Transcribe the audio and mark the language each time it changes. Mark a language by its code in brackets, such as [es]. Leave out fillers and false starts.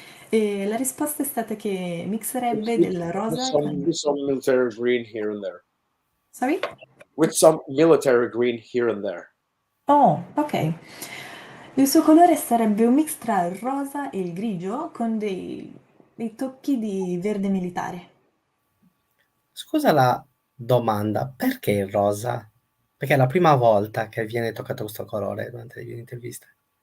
[it] E la risposta è stata che mixerebbe del rosa con... [en] With some military green here and there. Sorry? With some military green here and there. Oh, ok. [it] Il suo colore sarebbe un mix tra il rosa e il grigio con dei tocchi di verde militare. Scusa la domanda, perché il rosa? Perché è la prima volta che viene toccato questo colore durante le mie interviste.